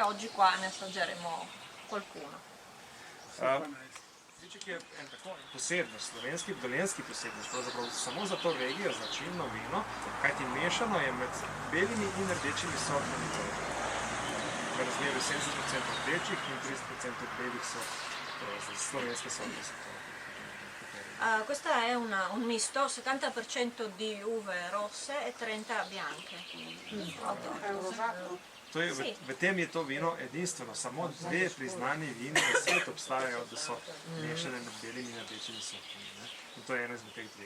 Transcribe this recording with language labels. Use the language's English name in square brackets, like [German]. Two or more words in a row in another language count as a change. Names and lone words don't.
[Italian] Oggi qua ne assaggeremo qualcuno. [Slovenian] Zviček je en tako posebnost, slovenski, dolenjski posebnost, pravzaprav samo za to regijo, značilno vino, kajti mešano je med belimi in rdečimi sortami. V razmerju 70% rdečih in 30% belih sort, slovenske sorte. [Italian] Questo è un misto, 70% di uve rosse e 30 bianche. [Slovenian] To je, v tem je to vino edinstveno, samo dve priznani vini na svetu obstajajo, da so mešane med belimi in rdečimi sortami. In to je eno izmed teh dveh.